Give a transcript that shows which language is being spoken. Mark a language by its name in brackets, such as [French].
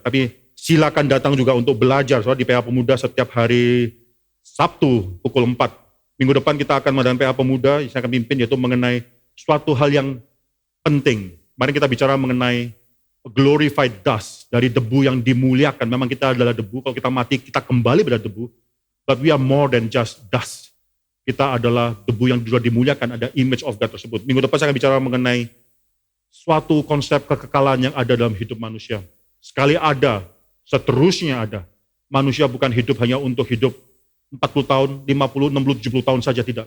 [Indonesian] Tapi silakan datang juga untuk belajar. Soalnya di PA Pemuda setiap hari Sabtu pukul 4. Minggu depan kita akan mengadakan PA Pemuda, saya akan pimpin, yaitu mengenai suatu hal yang penting. Mari kita bicara mengenai [English] glorified dust, [Indonesian] dari debu yang dimuliakan. Memang kita adalah debu, kalau kita mati kita kembali pada debu. [English] But we are more than just dust. [Indonesian] Kita adalah debu yang juga dimuliakan, ada [English] image of God [Indonesian] tersebut. Minggu depan saya akan bicara mengenai suatu konsep kekekalan yang ada dalam hidup manusia. Sekali ada, seterusnya ada. Manusia bukan hidup hanya untuk hidup 40 tahun, 50, 60, 70 tahun saja, tidak.